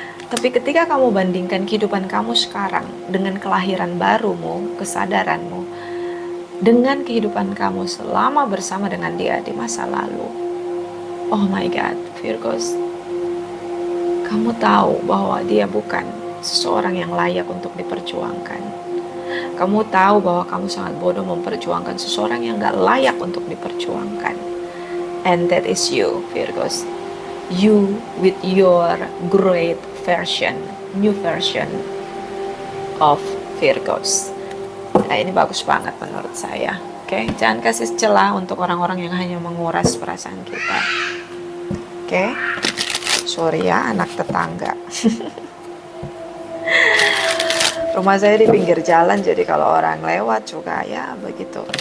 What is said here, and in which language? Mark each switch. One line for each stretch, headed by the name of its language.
Indonesian: Tapi ketika kamu bandingkan kehidupan kamu sekarang dengan kelahiran barumu, kesadaranmu, dengan kehidupan kamu selama bersama dengan dia di masa lalu,
English: oh my God,
Indonesian: Virgos, kamu tahu bahwa dia bukan seseorang yang layak untuk diperjuangkan. Kamu tahu bahwa kamu sangat bodoh memperjuangkan seseorang yang gak layak untuk diperjuangkan.
English: And that is you, Virgos. You with your great version, new version of Virgos.
Indonesian: Nah, ini bagus banget menurut saya. Oke, jangan kasih celah untuk orang-orang yang hanya menguras perasaan kita. Oke, sorry ya, anak tetangga. Rumah saya di pinggir jalan, jadi kalau orang lewat juga ya begitu.